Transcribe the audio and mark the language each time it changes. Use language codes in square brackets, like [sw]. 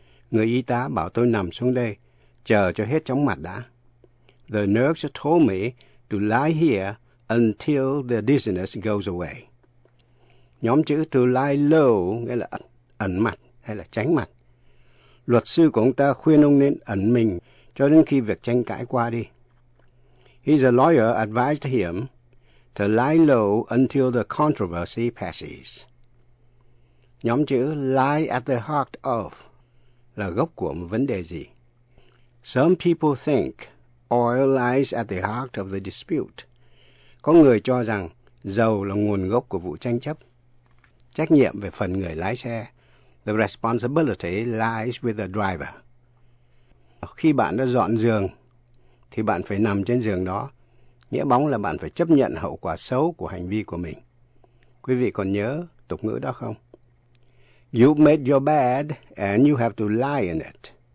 [vi] Người y tá bảo tôi nằm xuống đây, chờ cho hết chóng mặt đã. [en] The nurse told me to lie here until the dizziness goes away. [vi] Nhóm chữ to lie low nghĩa là ẩn mặt hay là tránh mặt. Luật sư của ông ta khuyên ông nên ẩn mình cho đến khi việc tranh cãi qua đi. [en] His lawyer advised him to lie low until the controversy passes. [vi] Nhóm chữ lie at the heart of là gốc của một vấn đề gì? [en] Some people think oil lies at the heart of the dispute. [vi] Có người cho rằng dầu là nguồn gốc của vụ tranh chấp. Trách nhiệm về phần người lái xe. [en] The responsibility lies with the driver. [vi] Khi bạn đã dọn giường, thì bạn phải nằm trên giường đó. Nghĩa bóng là bạn phải chấp nhận hậu quả xấu của hành vi của mình. Quý vị còn nhớ tục ngữ đó không? [en] You made your bed and you have to lie in it.